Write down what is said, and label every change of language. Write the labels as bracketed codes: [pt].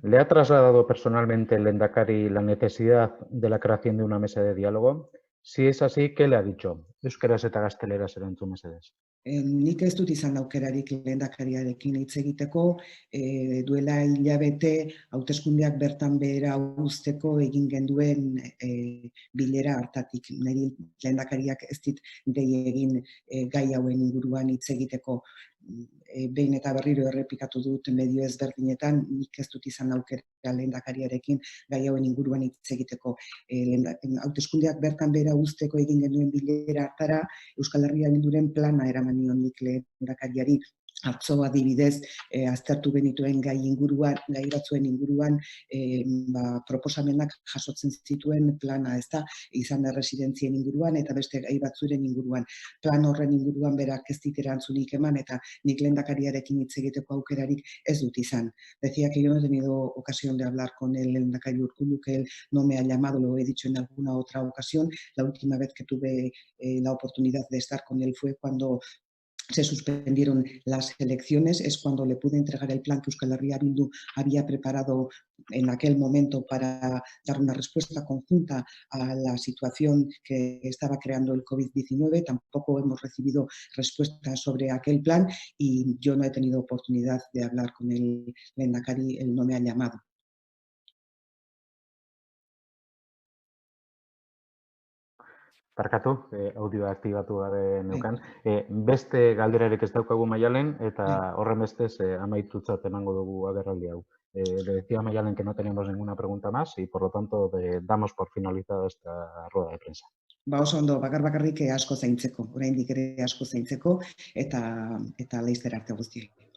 [es] ¿Le ha trasladado personalmente el lehendakari la necesidad de la creación de una mesa de diálogo? Si es así, ¿qué le ha dicho? [eu] Euskaraz eta gazteleraz erantzun mesedez. Nik ez dut izan aukerarik lehendakariarekin hitz egiteko, duela hilabete hauteskundeak bertan behera uzteko egin genduen bilera hartatik. Niri lehendakariak ez dit dei egin gai hauen inguruan hitz egiteko. Behin eta berriro errepikatu dut medio ezberdinetan, nik ez dut izan aukera lehendakariarekin gai hauen inguruan hitz egiteko. Hauteskundeak bertan behera uzteko egin genuen bilera hartara, Euskal Herria Bilduren plana eraman nion nik lehendakariari. Atzo adibidez, aztertu genituen gai batzuen inguruan proposamenak jasotzen zituen plana, ezta, izan erresidentzien inguruan eta beste gai batzuren inguruan. Plan horren inguruan berak ez dit erantzunik eman eta nik lehendakariarekin hitz egiteko aukerarik ez dut izan. [es] Decía que yo no he tenido ocasión de hablar con el lehendakari Urkullu, que él no me ha llamado, lo he dicho en alguna otra ocasión. La última vez que tuve la oportunidad de estar con él fue cuando se suspendieron las elecciones, es cuando le pude entregar el plan que Euskal Herria Bildu había preparado en aquel momento para dar una respuesta conjunta a la situación que estaba creando el COVID-19. Tampoco hemos recibido respuesta sobre aquel plan y yo no he tenido oportunidad de hablar con el lehendakari, él no me ha llamado. [eu] Barkatu, audioa aktibatu gabe neukan. Beste galderarik ez daukagu Maialen, eta horren bestez amaitutzat emango dugu agerraldi hau. [es] Le decía a Maialen que no tenemos ninguna pregunta más y por lo tanto damos por finalizada esta rueda de prensa. [eu] Oso ondo, bakarrik asko zaintzeko, oraindik ere asko zaintzeko eta laizter arte guztioi.